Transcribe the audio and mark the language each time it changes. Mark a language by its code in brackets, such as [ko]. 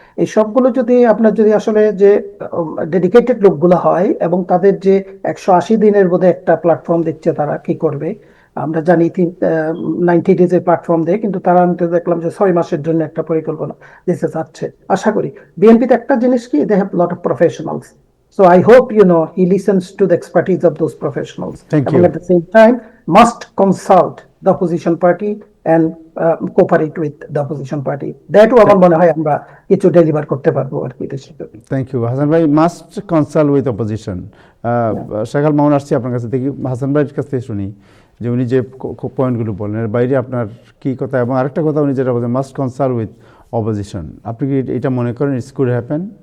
[bn] এই সবগুলো যদি আসলে যে ডেডিকেটেড লোকগুলো হয়, এবং তাদের যে 180 দিনের বোধহয় একটা প্ল্যাটফর্ম দিচ্ছে, তারা কি করবে আমরা জানি, 90 ডেজের প্ল্যাটফর্ম দেয়, কিন্তু তারা আমি তো দেখলাম যে 6 মাসের জন্য একটা পরিকল্পনা দিতে চাচ্ছে। আশা করি বিএনপিতে একটা জিনিস কি, [en] They have lot of professionals, so I hope he listens to the expertise of those professionals. Thank you. And at the same time must consult the opposition party and cooperate with the opposition party. [bn] That আমার মনে হয় আমরা কিছু deliver করতে পারবো আর কি দেশে। [en] Thank you Hasan ভাই। Must consult with opposition. [bn] শেখাল Mamun, আসছি আপনার কাছে থেকে, হাসান ভাইয়ের কাছ থেকে শুনি যে উনি যে পয়েন্টগুলো বললেন এর বাইরে আপনার কি কথা, এবং আরেকটা কথা উনি যেটা বলছেন, [en] must consult with opposition, [bn] আপনি কি এটা মনে করেন [en] It's could happen?